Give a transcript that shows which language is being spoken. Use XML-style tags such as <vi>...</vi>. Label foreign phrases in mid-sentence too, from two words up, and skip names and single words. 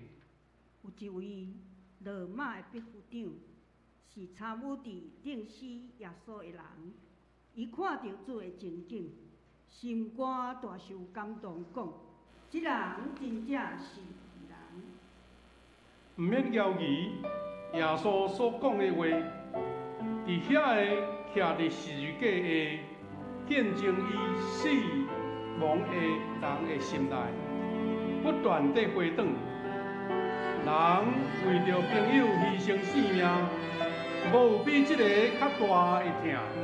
<nan>有一位罗马的秘书长，是参与伫钉死耶稣的人，伊看到主的情景，心肝大受感动，讲：这人真正是异人。毋免犹豫，耶稣所讲的话，伫遐个徛伫十字架的，见证伊死亡的人的心内，不断地回转。人为着朋友牺牲性命，无有比这个较大的疼。</nan>